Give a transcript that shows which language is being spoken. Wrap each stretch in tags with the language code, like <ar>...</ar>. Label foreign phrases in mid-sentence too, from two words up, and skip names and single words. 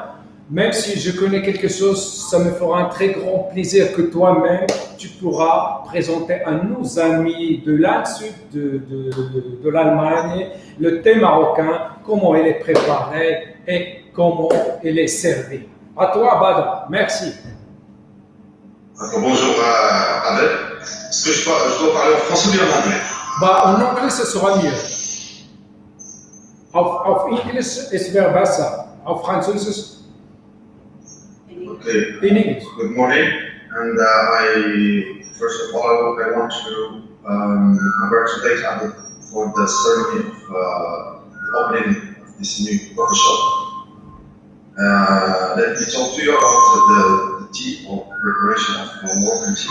<fr>Même si je connais quelque chose, ça me fera un très grand plaisir que toi-même, tu pourras présenter à nos amis de Landshut, de l'Allemagne, le thé marocain, comment il est préparé et comment il est servi. À toi, Badr. Merci. Bonjour Adel. Est-ce que je dois parler en français ou bien en anglais? En anglais, ce sera mieux.</fr> <de>Auf Englisch es wäre besser. Auf Französisch. Okay.</de> <en>In English. Good morning, and first of all I want to congratulate Adel for the ceremony of the opening of this new coffee shop. Let me talk to you about the tea or preparation of Moroccan tea.</en>